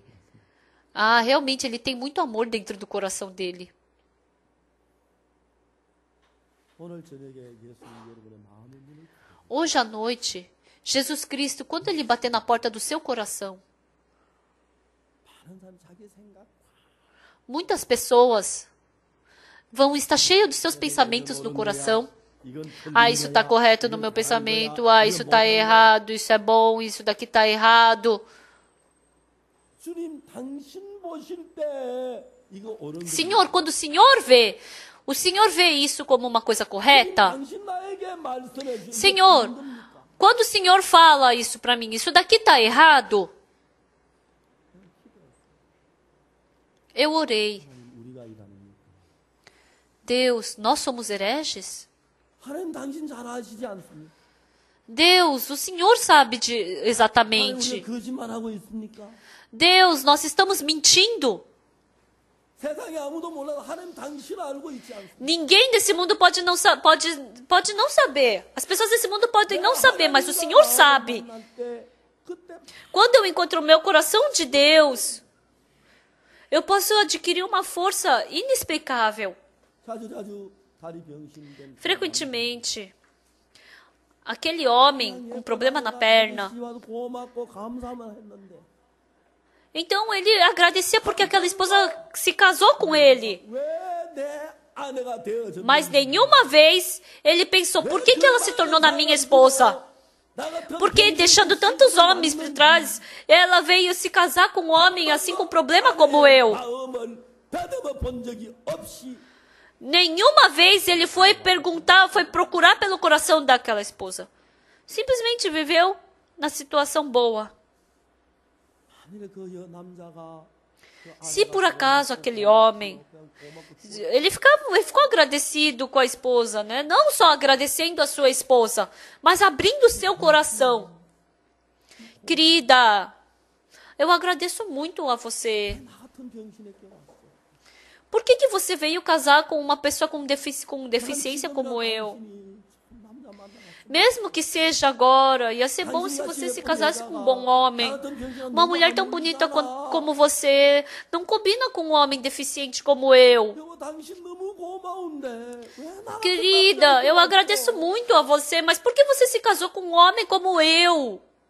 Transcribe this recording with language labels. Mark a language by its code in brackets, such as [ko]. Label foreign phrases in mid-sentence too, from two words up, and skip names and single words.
[pt] Ah, realmente, ele tem muito amor dentro do coração dele. [ko] 오늘 저녁에 예수님 여러분의 마음의 문을 [pt] Hoje à noite, Jesus Cristo, quando ele bater na porta do seu coração, [ko] 많은 사람 자기 생각 [pt] muitas pessoas vão estar cheias dos seus pensamentos no coração. [ko] 이건 [pt] Ah, isso está correto no meu pensamento. Ah, isso está errado. Isso é bom. Isso daqui está errado. [ko] 주님 당신 보실 때 이거 옳은 [pt] Senhor, quando o Senhor vê isso como uma coisa correta? [ko] 당신 나에게 말씀해 주신 [pt] Senhor, quando o Senhor fala isso para mim, isso daqui está errado? Eu orei. [ko] 우리가 일하는 [pt] Deus, nós somos hereges? [ko] 하나님 당신 잘 아시지 않습니까? [pt] Deus, o Senhor sabe [ko] 하나님 [pt] exatamente. [ko] 우리가 거짓말하고 있습니까? [pt] Deus, nós estamos mentindo. [ko] 세상에 아무도 몰라도 하나님 당신 알고 있지 않습니까? [pt] Ninguém desse mundo pode não saber. As pessoas desse mundo podem não saber, mas o Senhor sabe. [ko] 만날 때 그때 [pt] Quando eu encontro o meu coração de Deus, eu posso adquirir uma força inexplicável. [ko] 자주 다리 병신된 [pt] Frequentemente, aquele homem com problema na perna, [ko] 시와도 고맙고 감사만 했는데 [pt] então ele agradecia porque aquela esposa se casou com ele. [ko] 왜 내 아내가 되어졌는지 [pt] Mas nenhuma vez ele pensou, por que ela se tornou na minha esposa? [ko] 나 같은 [pt] Porque deixando tantos homens por trás, ela veio se casar com um homem assim com problema como eu. [ko] 마음을 다듬어 본 적이 없이 [pt] Nenhuma vez ele foi procurar pelo coração daquela esposa. Simplesmente viveu na situação boa. [ko] 만일에 그 남자가 [pt] Se por acaso aquele homem, ele ficou agradecido com a esposa, né? Não só agradecendo a sua esposa, mas abrindo o seu coração. Querida, eu agradeço muito a você. [ko] 나 같은 병신에게 왔어. [pt] Por que você veio casar com uma pessoa com deficiência como eu? [ko] 남자 만나서 [pt] Mesmo que seja agora, ia ser bom se você se casasse com um bom homem. Uma mulher tão bonita como você não combina com um homem deficiente como eu. Querida, eu agradeço muito a você, mas por que você se casou com um homem como eu?